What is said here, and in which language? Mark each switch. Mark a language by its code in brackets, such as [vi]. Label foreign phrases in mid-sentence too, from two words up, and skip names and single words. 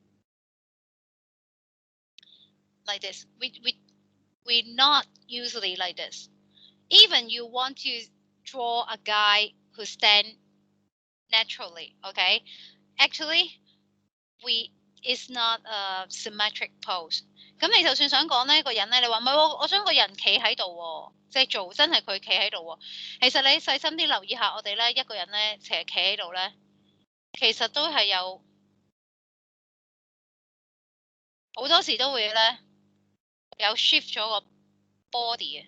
[en] Like this. We not usually like this. Even you want to draw a guy who stand naturally, okay? Actually, it's not a symmetric pose. [yue] 咁你就算想講呢個人咧，你話唔係我想個人企喺度喎，即係做真係佢企喺度喎。其實你細心啲留意下，我哋咧一個人咧成日企喺度咧，其實都係有好多時都會咧有 shift 咗個 body 嘅。